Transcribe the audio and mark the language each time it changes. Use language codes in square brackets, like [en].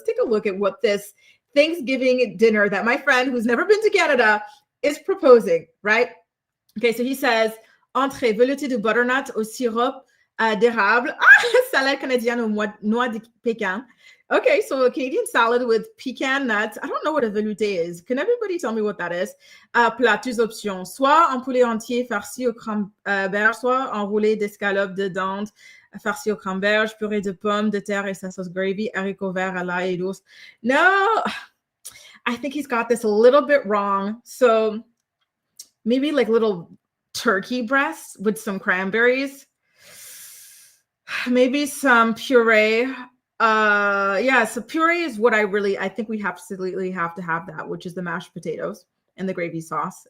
[en] Let's take a look at what this Thanksgiving dinner that my friend who's never been to Canada is proposing, right? Okay, so he says, [fr] entrée, velouté de butternut au sirop d'érable. Salade canadienne aux noix de pécan. [en] Okay, so a Canadian salad with pecan nuts. I don't know what a velouté is. Can everybody tell me what that is? [fr] Plat, deux options. Soit en poulet entier farci au cranberge, soit enroulé d'escalope de dinde farci au cranberge, purée de pommes de terre et sa sauce gravy, haricots verts à l'ail et douce. [en] No, I think he's got this a little bit wrong. So maybe like little turkey breasts with some cranberries. Maybe some puree. So puree is what I think we absolutely have to have that, which is the mashed potatoes and the gravy sauce.